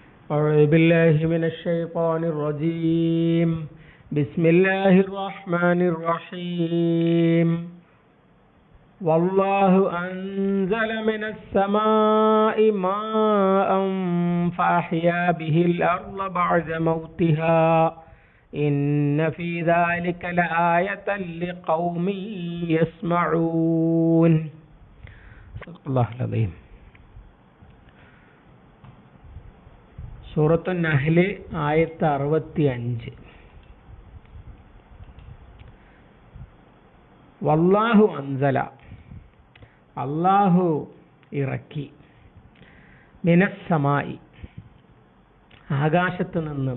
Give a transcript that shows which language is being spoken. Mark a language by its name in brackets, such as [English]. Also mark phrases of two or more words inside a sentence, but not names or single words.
[Arabic] أعوذ بالله من الشيطان الرجيم بسم الله الرحمن الرحيم والله أنزل من السماء ماء فأحيا به الأرض بعد موتها إن في ذلك لآية لقوم يسمعون صدق الله العظيم. [Malayalam] സൂറത്തുൻ നഹ്ൽ ആയത്ത് 65. [Arabic] والله أنزل, [Malayalam] അല്ലാഹു ഇറക്കി, മിനസ്സമായി, ആകാശത്ത് നിന്ന്,